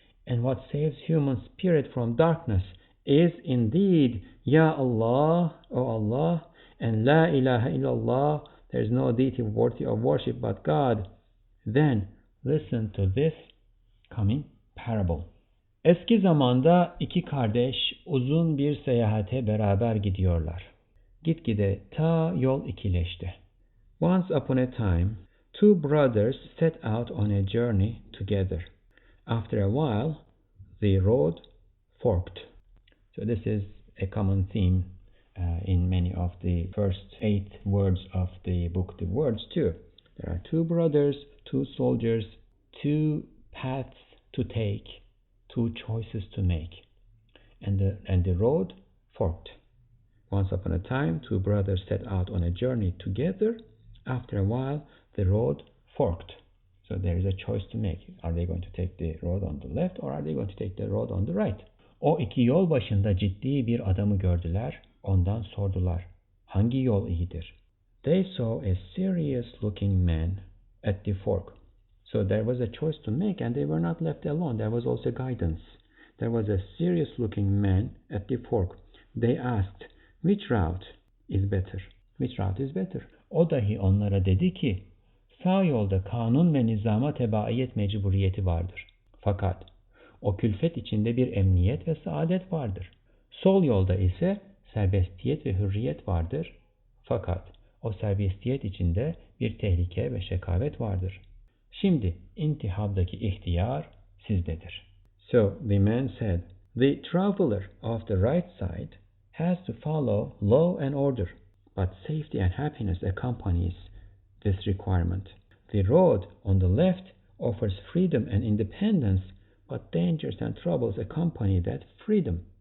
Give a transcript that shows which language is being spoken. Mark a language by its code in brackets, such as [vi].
[en] and what saves human spirit from darkness, is indeed Ya Allah, O Allah, and La ilaha illallah, there is no deity worthy of worship but God, then listen to this coming parable. [tr] Eski zamanda iki kardeş uzun bir seyahate beraber gidiyorlar. Gitgide ta yol ikileşti. [en] Once upon a time, two brothers set out on a journey together. After a while, the road forked. So this is a common theme in many of the first 8 words of the book, the words too. There are two brothers, two soldiers, two paths to take, two choices to make, and the road forked. Once upon a time, two brothers set out on a journey together. After a while, the road forked. So there is a choice to make. Are they going to take the road on the left, or are they going to take the road on the right? [tr] O iki yol başında ciddi bir adamı gördüler. Ondan sordular. Hangi yol iyidir? [en] They saw a serious-looking man at the fork. So there was a choice to make, and they were not left alone. There was also guidance. There was a serious-looking man at the fork. They asked, which route is better? Which route is better? [tr] O dahi onlara dedi ki, sağ yolda kanun ve nizama tebaiyet mecburiyeti vardır. Fakat o külfet içinde bir emniyet ve saadet vardır. Sol yolda ise serbestiyet ve hürriyet vardır. Fakat o serbestiyet içinde bir tehlike ve şekavet vardır. Şimdi intihabdaki ihtiyar sizdedir. [en] So the man said, the traveler of the right side has to follow law and order, but safety and happiness accompanies this requirement. The road on the left offers freedom and independence, but dangers and troubles accompany that freedom.